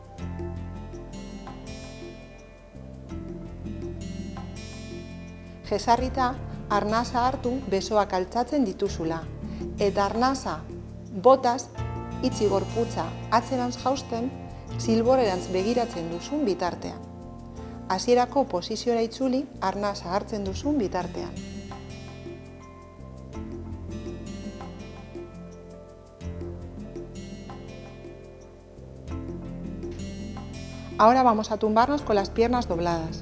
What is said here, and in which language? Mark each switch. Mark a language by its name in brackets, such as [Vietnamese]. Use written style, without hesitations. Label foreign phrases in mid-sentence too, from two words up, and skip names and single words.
[Basque] Jesarrita, arnasa hartu besoak altzatzen dituzula. Eta arnasa botaz, itxi gorputza atzerantz jausten, zilborerantz begiratzen duzun bitartean. Hasierako posiziora itzuli, arnasa hartzen duzun bitartean. [Spanish] Ahora vamos a tumbarnos con las piernas dobladas.